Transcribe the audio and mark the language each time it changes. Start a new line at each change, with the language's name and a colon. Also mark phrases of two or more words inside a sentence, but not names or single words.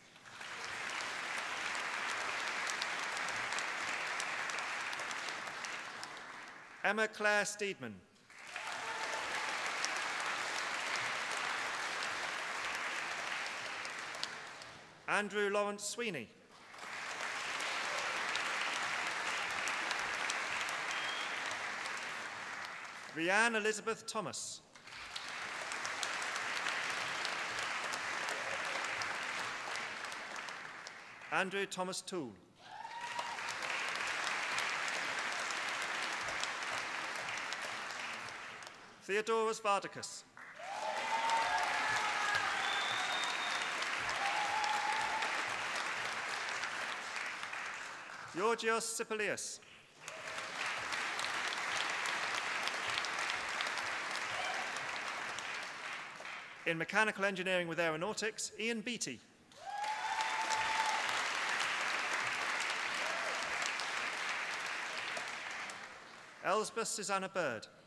English: Emma Claire Steedman. Andrew Lawrence Sweeney. Rhianne Elizabeth Thomas. Andrew Thomas Toole. Theodoros Vardicus. Georgios Sipilius. In mechanical engineering with aeronautics, Ian Beattie. Elsbeth Susanna Bird.